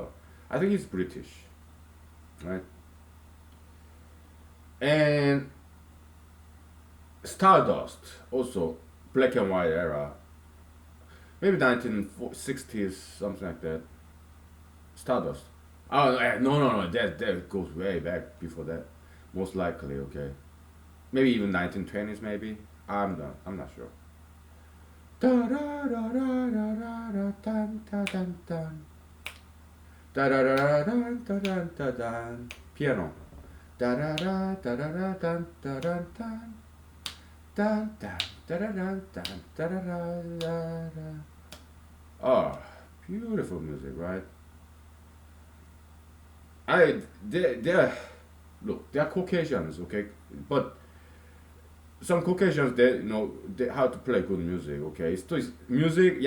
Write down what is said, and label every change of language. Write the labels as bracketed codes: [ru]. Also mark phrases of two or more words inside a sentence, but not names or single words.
[en] I think he's British, right? And Stardust, also black and white era, maybe 1960s, something like that. Stardust. Oh no, that goes way back before that, most likely. Okay, maybe even 1920s, maybe. I'm not sure. Da da da da da da da dun da dun dun. Da da da da dun da dun da dun. Piano. Da da da da da da dun da dun dun. Dun dun da da dun dun da da da da. Oh, beautiful music, right? They're look, they're Caucasians, okay, but some Caucasians they how to play good music, okay. It's music, yeah.